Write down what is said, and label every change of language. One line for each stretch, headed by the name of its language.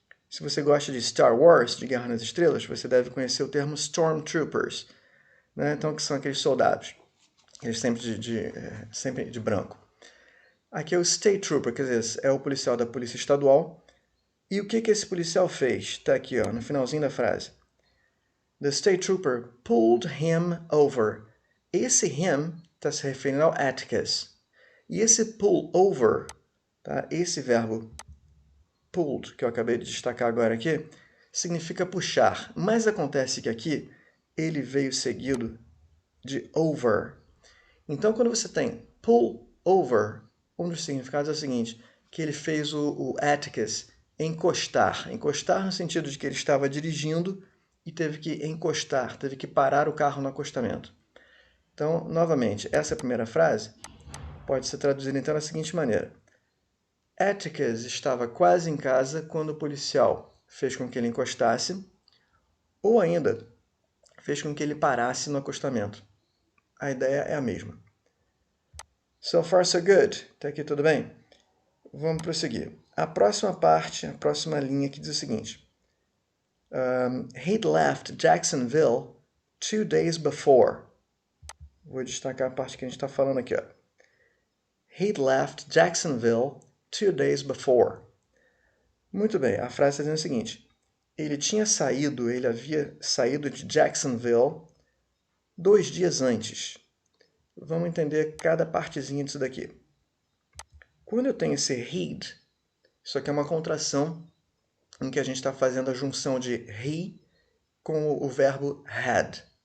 Portuguese: Se você gosta de Star Wars, de Guerra nas Estrelas, você deve conhecer o termo Stormtroopers, né? Então, que são aqueles soldados. Eles sempre de branco. Aqui é o State Trooper, quer dizer, é o policial da Polícia Estadual. E o que esse policial fez? Está aqui, ó, no finalzinho da frase.
English: The State Trooper pulled him over.
Portuguese: Esse him está se referindo ao Atticus. E esse pull over, tá? Esse verbo pulled, que eu acabei de destacar agora aqui, significa puxar. Mas acontece que aqui ele veio seguido de over. Então, quando você tem pull over, um dos significados é o seguinte, que ele fez o Atticus encostar. Encostar no sentido de que ele estava dirigindo e teve que encostar, teve que parar o carro no acostamento. Então, novamente, essa primeira frase pode ser traduzida então da seguinte maneira. Atticus estava quase em casa quando o policial fez com que ele encostasse, ou ainda, fez com que ele parasse no acostamento. A ideia é a mesma.
English: So far, so good.
Portuguese: Até aqui tudo bem? Vamos prosseguir. A próxima parte, a próxima linha que diz o seguinte.
English: He'd left Jacksonville 2 days before.
Portuguese: Vou destacar a parte que a gente está falando aqui. Ó.
English: He'd left Jacksonville 2 days before.
Portuguese: Muito bem, a frase está dizendo o seguinte. Ele havia saído de Jacksonville 2 dias antes. Vamos entender cada partezinha disso daqui. Quando eu tenho esse he'd, isso aqui é uma contração em que a gente está fazendo a junção de he com o verbo had.